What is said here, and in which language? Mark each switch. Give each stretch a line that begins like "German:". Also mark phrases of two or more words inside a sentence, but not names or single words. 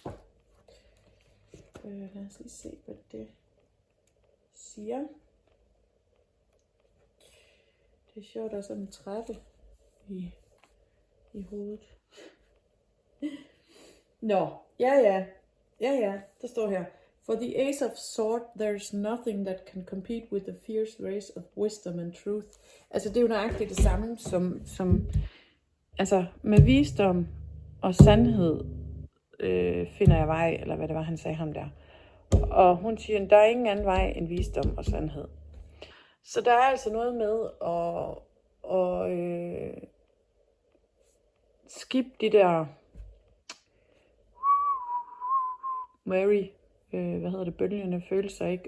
Danish: Lad os lige se, hvad det siger. Det er sjovt, der er sådan en trappe i hovedet. Nå, ja, der står her.
English: For the Ace of Swords, there's nothing that can compete with the fierce race of wisdom and truth.
Danish: Altså, det er jo nøjagtigt det samme som altså, med visdom og sandhed finder jeg vej, eller hvad det var, han sagde ham der. Og hun siger, der er ingen anden vej end visdom og sandhed. Så der er altså noget med at skip de der bølgende følelser, ikke?